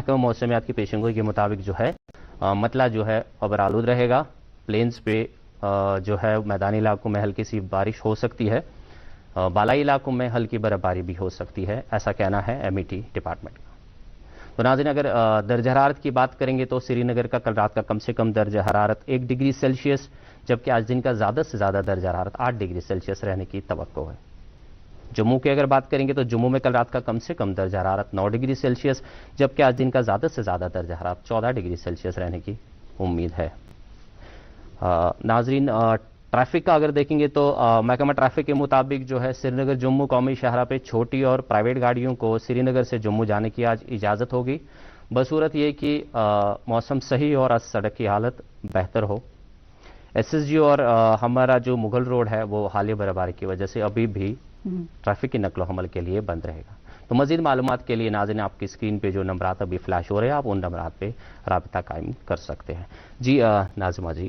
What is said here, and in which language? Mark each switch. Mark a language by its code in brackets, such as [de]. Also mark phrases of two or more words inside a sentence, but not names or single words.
[ur] محکمہ موسمیات کی پیشنگوئی کے مطابق جو ہے مطلع جو ہے ابر آلود رہے گا پلینز پہ جو ہے میدانی علاقوں میں ہلکی سی بارش ہو سکتی ہے بالائی علاقوں میں ہلکی برف باری بھی ہو سکتی ہے ایسا کہنا ہے MET ڈپارٹمنٹ کا تو ناظرین اگر درجہ حرارت کی بات کریں گے تو سری نگر کا کل رات کا کم سے کم درجہ حرارت 1 [en] degree Celsius [ur] جبکہ آج دن کا زیادہ سے زیادہ درجہ حرارت 8 [en] degree Celsius [ur] رہنے کی توقع ہے جموں کی اگر بات کریں گے تو جموں میں کل رات کا کم سے کم درجہ حرارت 9 [en] degree Celsius [ur] جبکہ آج دن کا زیادہ سے زیادہ درجہ حرارت 14 [en] degree Celsius [ur] رہنے کی امید ہے ناظرین ٹریفک کا اگر دیکھیں گے تو محکمہ ٹریفک کے مطابق جو ہے سری نگر جموں قومی شاہراہ پہ چھوٹی اور پرائیویٹ گاڑیوں کو سری نگر سے جموں جانے کی آج اجازت ہوگی بصورت یہ کہ موسم صحیح اور آج سڑک کی حالت بہتر ہو SSG اور ہمارا جو مغل روڈ ہے وہ حالیہ برفباری کی وجہ سے ابھی بھی ٹریفک کی نقل و حمل کے لیے بند رہے گا تو مزید معلومات کے لیے ناظرین آپ کی اسکرین پہ جو نمبرات ابھی فلیش ہو رہے ہیں آپ ان نمبرات پہ رابطہ قائم کر سکتے ہیں جی ناظمہ جی